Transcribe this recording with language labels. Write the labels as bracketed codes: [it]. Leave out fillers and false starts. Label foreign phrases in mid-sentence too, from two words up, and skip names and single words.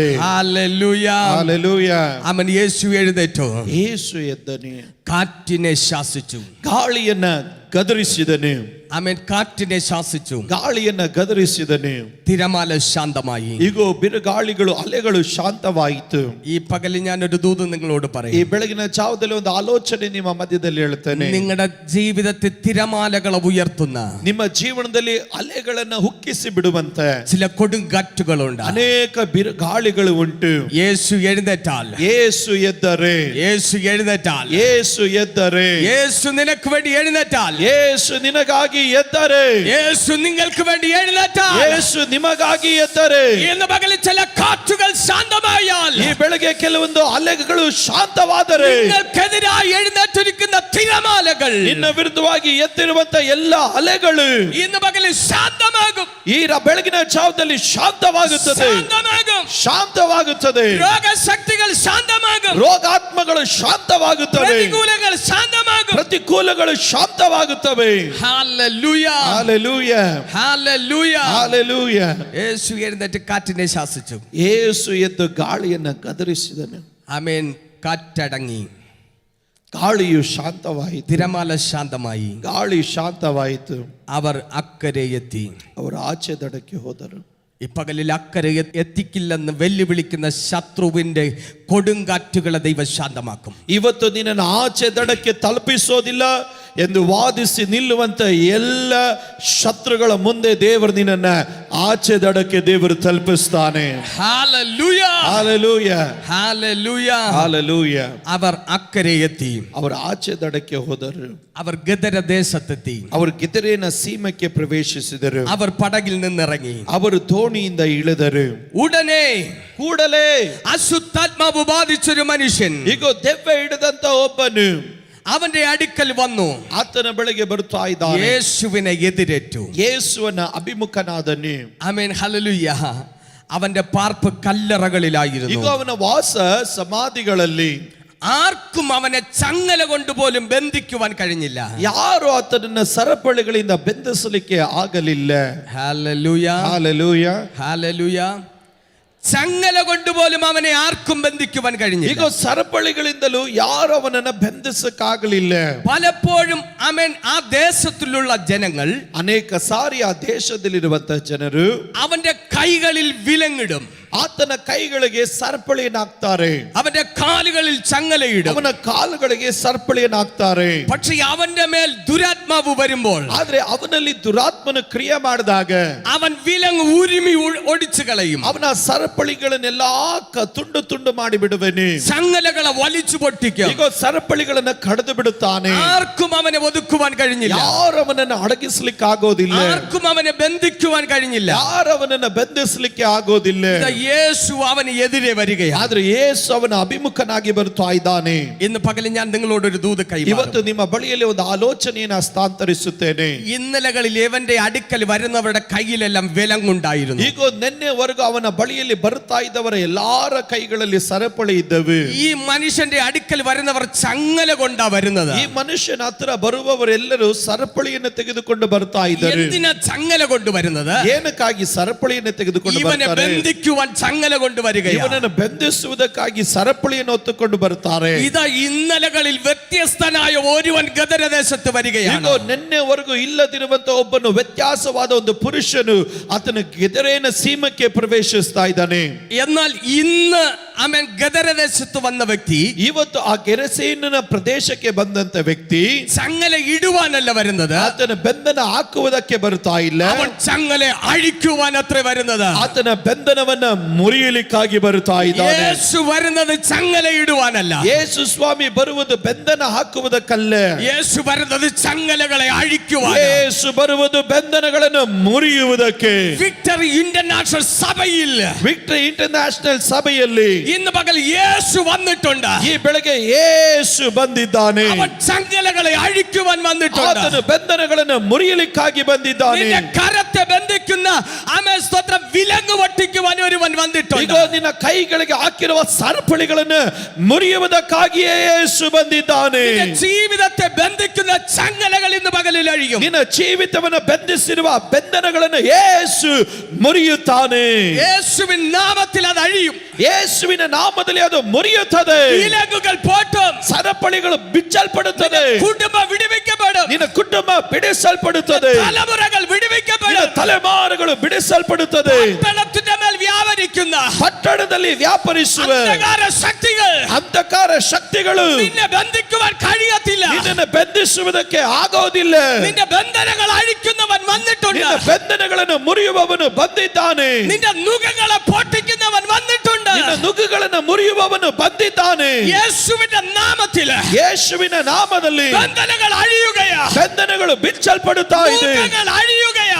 [ml] ഹല്ലേലൂയ. [kn] ಹಾಲೆಲೂಯ. [ml] അവൻ യേശു എഴുന്നേറ്റു. [kn] ಯೇಸು ಎದ್ದನೆ. [ml] കാറ്റിനെ ശാസിച്ചു. [kn] ಗಾಳಿಯನ್ನ ಗದರಿಸಿದನು. [ml] അവൻ കാറ്റിനെ ശാസിച്ചു. [kn] ಗಾಳಿಯನ್ನ ಗದರಿಸಿದನು. [ml] തിരമാല ശാന്തമായി. [kn] ಈಗೋ ಬಿರುಗಾಳಿಗಳು ಅಲೆಗಳು ಶಾಂತವಾಯಿತು. [ml] ഈ പകലിൽ ഞാൻ ഒരു ദൂത് നിങ്ങളോട് [kn] ಈ [ml] പറയും. [kn] ಬೆಳಗಿನ ಜಾವದಲ್ಲಿ ಒಂದು ಆಲೋಚನೆ ನಿಮ್ಮ ಮಧ್ಯದಲ್ಲಿ ಹೇಳ್ತೇನೆ. [ml] നിങ്ങളുടെ ജീവിതത്തിൽ തിരമാലകളെ ഉയർത്തുന്ന [kn] ನಿಮ್ಮ ಜೀವನದಲ್ಲಿ ಅಲೆಗಳನ್ನ ಹುಕ್ಕಿಸಿ ಬಿಡುವಂತೆ [ml] ചില കൊടുങ്കാറ്റുകളുണ്ട്. [kn] ಅನೇಕ ಬಿರುಗಾಳಿಗಳು ಉಂಟು. [ml] യേശു എഴുന്നേറ്റാൽ, [kn] ಯೇಸು ಎದ್ದರೆ, [ml] യേശു എഴുന്നേറ്റാൽ, [kn] ಯೇಸು ಎದ್ದರೆ, [ml] യേശു നിനക്ക് വേണ്ടി എഴുന്നേറ്റാൽ, [kn] ಯೇಸು ನಿನಗಾಗಿ ಎದ್ದರೆ, [ml] യേശു നിങ്ങൾക്ക് വേണ്ടി എഴുന്നേറ്റാൽ, [kn] ಯೇಸು ನಿಮಗಾಗಿ ಎದ್ದರೆ, [ml] ഇന്ന് പകലിൽ ചില കാറ്റുകൾ ശാന്തമായാൽ, [kn] ಈ ಬೆಳಗ್ಗೆ ಕೆಲವೊಂದು ಅಲೆಗಳು ಶಾಂತವಾದರೆ, [ml] നിങ്ങൾക്കെതിരായി എഴുന്നേറ്റിരിക്കുന്ന തിരമാലകൾ [kn] ನಿನ್ನ ವಿರುದ್ಧವಾಗಿ ಎತ್ತಿರುವಂತ ಎಲ್ಲ ಅಲೆಗಳು [ml] ഇന്ന് പകലിൽ ശാന്തമാകും. [kn] ಈ ಬೆಳಗಿನ ಜಾವದಲ್ಲಿ ಶಾಂತವಾಗುತ್ತದೆ. [ml] ശാന്തമാകും. [kn] ಶಾಂತವಾಗುತ್ತದೆ. [ml] രോഗശക്തികൾ ശാന്തമാകും. [kn] ರೋಗಾತ್ಮಗಳು ಶಾಂತವಾಗುತ್ತವೆ. [ml] പ്രതികൂലങ്ങൾ ശാന്തമാകും. [kn] ಪ್ರತಿಕೂಲಗಳು ಶಾಂತವಾಗುತ್ತವೆ. [ml] ഹല്ലേലൂയ. [kn] ಹಾಲೆಲೂಯ. [ml] ഹല്ലേലൂയ. [kn] ಹಾಲೆಲೂಯ. [ml] യേശു എഴുന്നേറ്റ് കാറ്റിനെ ശാസിച്ചു. [kn] ಯೇಸು ಎದ್ದು ಗಾಳಿಯನ್ನ ಗದರಿಸಿದನು. [ml] ആമേൻ. കാറ്റടങ്ങി. [kn] ಗಾಳಿಯು ಶಾಂತವಾಯಿತು. [ml] തിരമാല ശാന്തമായി. [kn] ಗಾಳಿ ಶಾಂತವಾಯಿತು. [ml] അവർ അക്കരെ എത്തി. [kn] ಅವರು ಆಚೆ ದಡಕ್ಕೆ ಹೋದರು. [ml] ഈ പകലിൽ അക്കരെ എത്തിക്കില്ലെന്ന് വെല്ലുവിളിക്കുന്ന ശത്രുവിന്റെ കൊടുങ്കാറ്റുകളെ ദൈവം ശാന്തമാക്കും. [kn] ಇವತ್ತು ನಿನ್ನನ್ನು ಆಚೆ ದಡಕ್ಕೆ ತಲುಪಿಸೋದಿಲ್ಲ ಎಂದು ವಾದಿಸಿ ನಿಲ್ಲುವಂತ ಎಲ್ಲ ಶತ್ರುಗಳ ಮುಂದೆ ದೇವರು ನಿನ್ನನ್ನ ಆಚೆ ದಡಕ್ಕೆ ದೇವರು ತಲುಪಿಸ್ತಾನೆ. Hallelujah. Hallelujah. Hallelujah. Hallelujah. [ml] അവർ അക്കരെ എത്തി. [kn] ಅವರು ಆಚೆ ದಡಕ್ಕೆ ಹೋದರು. [ml] അവർ ഗദര ദേശത്തെത്തി. [kn] ಅವರು ಗೆದರೇನ ಸೀಮಕ್ಕೆ ಪ್ರವೇಶಿಸಿದರು. [ml] അവർ പടകിൽ നിന്നിറങ്ങി. [kn] ಅವರು ದೋಣಿಯಿಂದ ಇಳಿದರು. [ml] ഉടനെ [kn] ಕೂಡಲೇ [ml] അശുദ്ധാത്മാവ് ബാധിച്ചൊരു മനുഷ്യൻ [kn] ಈಗ ದೆವ್ವ ಹಿಡಿದಂತ ಒಬ್ಬನು [ml] അവന്റെ അടുക്കൽ വന്നു. [kn] ಆತನ ಬಳಿಗೆ ಬರ್ತಾ ಇದ್ದಾನೆ. [ml] യേശുവിനെ എതിരേറ്റു. [kn] ಯೇಸುವನ ಅಭಿಮುಖನಾದನು. [ml] ആമേൻ. ഹല്ലേലൂയ. അവന്റെ പാർപ്പ് കല്ലറകളിലായിരുന്നു. [kn] ಈಗ ಅವನ ವಾಸ ಸಮಾಧಿಗಳಲ್ಲಿ. [ml] ആർക്കും അവനെ ചങ്ങല കൊണ്ടുപോലും ബന്ധിക്കുവാൻ കഴിഞ്ഞില്ല. [kn] ಯಾರು ಆತನನ್ನ ಸರಪಳಿಗಳಿಂದ ಬೆಂದಿಸಲಿಕ್ಕೆ ಆಗಲಿಲ್ಲ. [ml] ഹല്ലേലൂയ. [kn] ಹಾಲೆಲೂಯ. [ml] ഹല്ലേലൂയ. ചങ്ങല കൊണ്ടുപോലും അവനെ ആർക്കും ബന്ധിക്കുവാൻ കഴിഞ്ഞില്ല. [kn] ಈಗ ಸರಪಳಿಗಳಿಂದಲೂ ಯಾರು ಅವನನ್ನ ಬೆಂದಿಸಕ್ಕಾಗಲಿಲ್ಲ. [ml] പലപ്പോഴും ആമേൻ ആ ദേശത്തിലുള്ള ജനങ്ങൾ [kn] ಅನೇಕ ಸಾರಿ ಆ ದೇಶದಲ್ಲಿರುವಂತಹ ಜನರು [ml] അവന്റെ കൈകളിൽ വിലങ്ങിടും. [kn] ಆತನ ಕೈಗಳಿಗೆ ಸರಪಳಿಯನ್ನು ಹಾಕ್ತಾರೆ. [ml] അവന്റെ കാലുകളിൽ ചങ്ങലയിടും. [kn] ಅವನ ಕಾಲುಗಳಿಗೆ ಸರಪಳಿಯನ್ನು ಹಾಕ್ತಾರೆ. [ml] പക്ഷേ അവന്റെ മേൽ ദുരാത്മാവ് വരുമ്പോൾ, [kn] ಆದ್ರೆ ಅವನಲ್ಲಿ ದುರಾತ್ಮನ ಕ್ರಿಯೆ ಮಾಡಿದಾಗ [ml] അവൻ വിലങ്ങ് ഉരുമി ഒടിച്ചു കളയും. [kn] ಅವನ ಸರಪಳಿಗಳನ್ನೆಲ್ಲ ತುಂಡು ತುಂಡು ಮಾಡಿ ಬಿಡುವನೆ. [ml] ചങ്ങലകളെ വലിച്ചു പൊട്ടിക്കും. [kn] ಈಗ ಸರಪಳಿಗಳನ್ನ ಕಡಿದು ಬಿಡುತ್ತಾನೆ. [ml] ആർക്കും അവനെ ഒതുക്കുവാൻ കഴിഞ്ഞില്ല. [kn] ಯಾರು ಅವನನ್ನ ಅಡಗಿಸ್ಲಿಕ್ಕೆ ಆಗೋದಿಲ್ಲ. [ml] ആർക്കും അവനെ ബന്ധിക്കുവാൻ കഴിഞ്ഞില്ല. [kn] ಯಾರು ಅವನನ್ನ ಬೆಂದಿಸಲಿಕ್ಕೆ ಆಗೋದಿಲ್ಲ. [ml] യേശു അവന് എതിരെ വരികയാണ്. [kn] ಆದ್ರೆ ಯೇಸು ಅವನ ಅಭಿಮುಖನಾಗಿ ಬರ್ತಾ ಇದ್ದಾನೆ. [ml] ഇന്ന് പകലും ഞാൻ നിങ്ങളോട് ഒരു ദൂത് കൈമാറും. [kn] ಇವತ್ತು ನಿಮ್ಮ ಬಳಿಯಲ್ಲಿ ಒಂದು ಆಲೋಚನೆಯನ್ನು ಹಸ್ತಾಂತರಿಸುತ್ತೇನೆ. [ml] ഇന്നലകളിൽ ഇവന്റെ അടുക്കൽ വരുന്നവരുടെ കയ്യിലെല്ലാം വിലങ്ങുണ്ടായിരുന്നു. [kn] ಈಗ ನಿನ್ನೆವರೆಗೂ ಅವನ ಬಳಿಯಲ್ಲಿ ಬರ್ತಾ ಇದ್ದವರ ಎಲ್ಲಾರ ಕೈಗಳಲ್ಲಿ ಸರಪಳಿ ಇದ್ದವು. [ml] ഈ മനുഷ്യന്റെ അടുക്കൽ വരുന്നവർ ചങ്ങല കൊണ്ടാ വരുന്നത്. [kn] ಈ ಮನುಷ್ಯನ ಹತ್ರ ಬರುವವರೆಲ್ಲರೂ ಸರಪಳಿಯನ್ನು ತೆಗೆದುಕೊಂಡು ಬರ್ತಾ ಇದ್ದಾರೆ. [ml] എന്തിനാ ചങ്ങല കൊണ്ടുവരുന്നത്? [kn] ಏನಕ್ಕಾಗಿ ಸರಪಳಿಯನ್ನು ತೆಗೆದುಕೊಂಡು [ml] ഇവനെ [kn] ಬರ್ತಾರೆ? [ml] ബന്ധിക്കുവാൻ ചങ്ങല കൊണ്ടുവരികയാണ്. [kn] ಇವನನ್ನು ಬೆಂದಿಸುವುದಕ್ಕಾಗಿ ಸರಪಳಿಯನ್ನು ಹೊತ್ತುಕೊಂಡು ಬರ್ತಾರೆ. [ml] ഇതാ ഇന്നലകളിൽ വ്യത്യസ്തനായ ഒരുവൻ ഗദരദേശത്ത് വരികയാണ്. [kn] ಈಗ ನಿನ್ನೆವರೆಗೂ ಇಲ್ಲದಿರುವಂತ ಒಬ್ಬನು ವ್ಯತ್ಯಾಸವಾದ ಒಂದು ಪುರುಷನು ಆತನ ಗೆದರೇನ ಸೀಮಕ್ಕೆ ಪ್ರವೇಶಿಸ್ತಾ ಇದ್ದಾನೆ. [ml] എന്നാൽ ഇന്ന് അവൻ ഗദരദേശത്ത് വന്ന വ്യക്തി [kn] ಇವತ್ತು ಆ ಗೆರಸೇನಿನ ಪ್ರದೇಶಕ್ಕೆ ಬಂದಂತ ವ್ಯಕ್ತಿ [ml] ചങ്ങല ഇടുവാനല്ല വരുന്നത്. [kn] ಆತನ ಬೆಂದನ ಹಾಕುವುದಕ್ಕೆ ಬರ್ತಾ ಇಲ್ಲ. [ml] അവൻ ചങ്ങല അഴിക്കുവാൻ അത്ര വരുന്നത്. [kn] ಆತನ ಬೆಂದನವನ್ನ ಮುರಿಯಲಿಕ್ಕಾಗಿ ಬರ್ತಾ ಇದ್ದಾನೆ. [ml] യേശു വരുന്നത് ചങ്ങല ഇടുവാനല്ല. [kn] ಯೇಸು ಸ್ವಾಮಿ ಬರುವುದು ಬೆಂದನ ಹಾಕುವುದಕ್ಕಲ್ಲ. [ml] യേശു വരുന്നത് ചങ്ങലകളെ അഴിക്കുവാൻ. [kn] ಯೇಸು ಬರುವುದು ಬೆಂದನಗಳನ್ನು ಮುರಿಯುವುದಕ್ಕೆ. [ml] വിക്ടറി ഇന്റർനാഷണൽ സഭയിൽ [kn] ವಿಕ್ಟರಿ ಇಂಟರ್ನ್ಯಾಷನಲ್ ಸಭೆಯಲ್ಲಿ [ml] ഇന്ന് പകൽ യേശു വന്നിട്ടുണ്ട്. [kn] ಈ ಬೆಳಗ್ಗೆ ಯೇಸು ಬಂದಿದ್ದಾನೆ. [ml] അവൻ ചങ്ങലകളെ അഴിക്കുവാൻ വന്നിട്ടുണ്ട്. [kn] ಆತನು ಬೆಂದನಗಳನ್ನು ಮುರಿಯಲಿಕ್ಕಾಗಿ ಬಂದಿದ್ದಾನೆ. [ml] നിന്റെ കരത്തെ ബന്ധിക്കുന്ന ആമേൻ സ്തോത്രം വിലങ്ങ് പൊട്ടിക്കുവാൻ ഒരുവൻ വന്നിട്ടുണ്ട്. [kn] ಈಗ ನಿನ್ನ ಕೈಗಳಿಗೆ ಹಾಕಿರುವ ಸರಪಳಿಗಳನ್ನು ಮುರಿಯುವುದಕ್ಕಾಗಿಯೇ ಯೇಸು ಬಂದಿದ್ದಾನೆ. [ml] നിന്റെ ജീവിതത്തെ ബന്ധിക്കുന്ന ചങ്ങലകൾ ഇന്ന് പകലിൽ അഴിയും. [kn] ನಿನ್ನ ಜೀವಿತವನ್ನು ಬಂಧಿಸಿರುವ ಬೆಂದನಗಳನ್ನು ಯೇಸು ಮುರಿಯುತ್ತಾನೆ. [ml] യേശുവിൻ നാമത്തിൽ അത് അഴിയും. [kn] ಯೇಸುವಿನ ನಾಮದಲ್ಲಿ ಅದು ಮುರಿಯುತ್ತದೆ. [ml] വിലങ്ങുകൾ പോട്ടും. [kn] ಸರಪಳಿಗಳು ಬಿಚ್ಚಲ್ಪಡುತ್ತದೆ. [ml] കുടുംബം വിടുവിക്കപ്പെടും. [kn] ನಿನ್ನ ಕುಟುಂಬ ಬಿಡಿಸಲ್ಪಡುತ್ತದೆ. [ml] തലമുറകൾ [kn] ನಿನ್ನ [ml] വിടുവിക്കപ്പെടും. [kn] ತಲೆಮಾರುಗಳು ಬಿಡಿಸಲ್ಪಡುತ್ತದೆ. [ml] പട്ടണത്തിന്റെ മേൽ വ്യാപരിക്കുന്ന [kn] ಪಟ್ಟಣದಲ್ಲಿ ವ್ಯಾಪರಿಸುವ [ml] അന്ധകാര ശക്തികൾ [kn] ಅಂಧಕಾರ ಶಕ್ತಿಗಳು [ml] നിന്നെ ബന്ധിക്കുവാൻ കഴിയത്തില്ല. [kn] ನಿನ್ನನ್ನು ಬೆಂದಿಸುವುದಕ್ಕೆ ಆಗೋದಿಲ್ಲ. [ml] നിന്റെ ബന്ധനങ്ങൾ അഴിക്കുന്നവൻ വന്നിട്ടുണ്ട്. [kn] ನಿನ್ನ ಬೆಂದನಗಳನ್ನು ಮುರಿಯುವವನು ಬಂದಿದ್ದಾನೆ. [ml] നിന്റെ നുകങ്ങളെ പൊട്ടിക്കുന്നവൻ വന്നിട്ടുണ്ട്. [kn] ನಿನ್ನ ನುಗ್ಗುಗಳನ್ನು ಮುರಿಯುವವನು ಬಂದಿದ್ದಾನೆ. [ml] യേശുവിന്റെ നാമത്തിൽ [kn] ಯೇಸುವಿನ ನಾಮದಲ್ಲಿ [ml] ബന്ധനങ്ങൾ അഴിയുകയാ. [kn] ಬೆಂದನಗಳು ಬಿಚ್ಚಲ್ಪಡುತ್ತಾ ಇದೆ. [ml] നുകങ്ങൾ അഴിയുകയാ.